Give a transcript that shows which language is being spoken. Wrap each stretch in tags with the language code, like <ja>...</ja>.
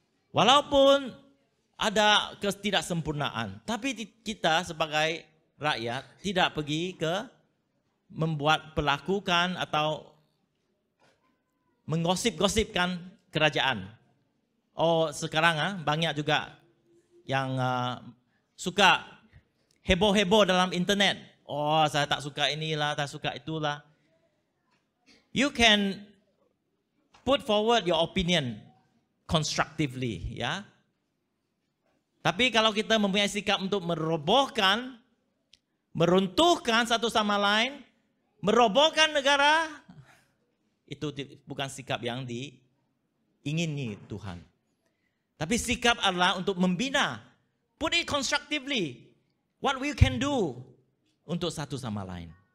<ms>Walaupun ada ketidaksempurnaan, tapi kita sebagai rakyat tidak pergi ke melakukan atau menggosip-gosipkan kerajaan. Oh, sekarang banyak juga yang suka heboh-heboh dalam internet. Oh, saya tak suka inilah, tak suka itulah.</ms> <en>You can put forward your opinion constructively, ya.</en> <ms>Tapi kalau kita mempunyai sikap untuk merobohkan meruntuhkan satu sama lain, merobohkan negara, itu bukan sikap yang diingini Tuhan. Tapi sikap adalah untuk membina,</ms> <en>put it constructively, what we can do</en> <ms>untuk satu sama lain.</ms>